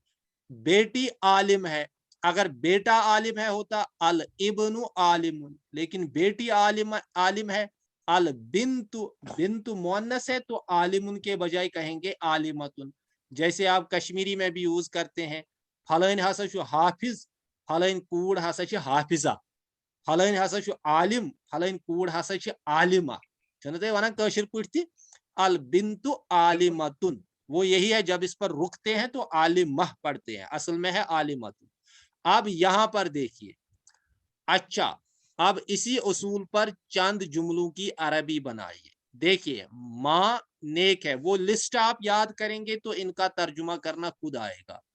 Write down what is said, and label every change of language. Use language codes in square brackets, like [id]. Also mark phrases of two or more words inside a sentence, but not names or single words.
[hi] बेटी आलिम है, अगर बेटा आलिम है होता [ar] الابنُ عالمٌ, [hi] लेकिन बेटी आलिम है। [ar] البنتُ, [hi] बिन्तु मुअन्नस है तो आलिमुन के बजाय कहेंगे आलिमतुन। जैसे आप कश्मीरी में भी यूज करते हैं, [ks] फलाइन हसा छु हाफिज, फलाइन कूड़ हसा छु हाफिजा, फलाइन हसा छु आलिम, फलाइन कूड़ हसा छु आलिमा। छन ते वना कशिर पुटती [ar] البنتُ عالمةٌ, [hi] वो यही है, जब इस पर रुकते हैं तो आलिमह पढ़ते हैं, असल में है आलिमतुन। अब यहां पर देखिए, अच्छा अब इसी उसूल पर चंद जुमलों की अरबी बनाइए। देखिए माँ नेक है, वो लिस्ट आप याद करेंगे तो इनका तर्जुमा करना खुद आएगा।